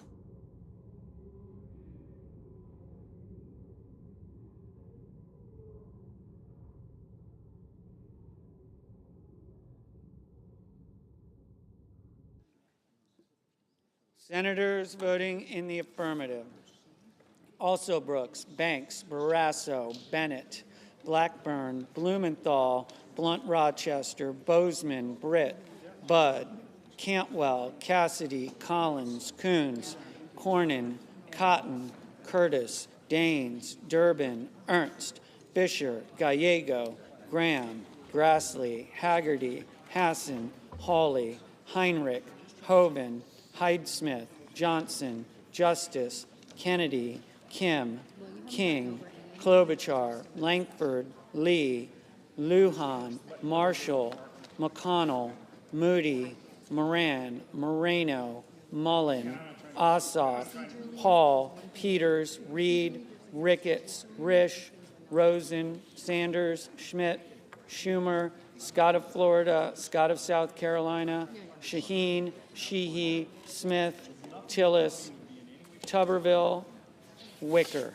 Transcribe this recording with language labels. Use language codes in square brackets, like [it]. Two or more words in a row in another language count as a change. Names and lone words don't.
[en] Senators voting in the affirmative: Also Brooks, Banks, Barrasso, Bennett, Blackburn, Blumenthal, Blunt Rochester, Bozeman, Britt, Budd, Cantwell, Cassidy, Collins, Coons, Cornyn, Cotton, Curtis, Daines, Durbin, Ernst, Fisher, Gallego, Graham, Grassley, Haggerty, Hassan, Hawley, Heinrich, Hoeven, Hyde-Smith, Johnson, Justice, Kennedy, Kim, King, Klobuchar, Langford, Lee, Lujan, Marshall, McConnell, Moody, Moran, Moreno, Mullen, Ossoff, Hall, Peters, Reed, Ricketts, Risch, Rosen, Sanders, Schmidt, Schumer, Scott of Florida, Scott of South Carolina, Shaheen, Sheehy, Smith, Tillis, Tuberville, Wicker.